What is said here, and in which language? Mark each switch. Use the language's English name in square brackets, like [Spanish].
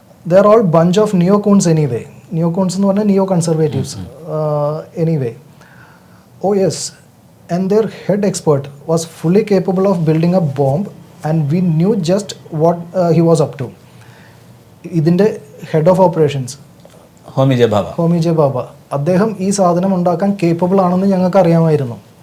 [English] they are all bunch of neocons anyway. [Malayalam] neocons എന്ന് പറഞ്ഞാൽ നിയോ Conservatives anyway. [English] Oh yes, and their head expert was fully capable of building a bomb and we knew just what he was up to. ഇതിൻ്റെ head of operations [Malayalam] Homi J ബാബ അദ്ദേഹം ഈ സാധനം ഉണ്ടാക്കാൻ capable ആണെന്ന് ഞങ്ങൾക്ക് അറിയാമായിരുന്നു.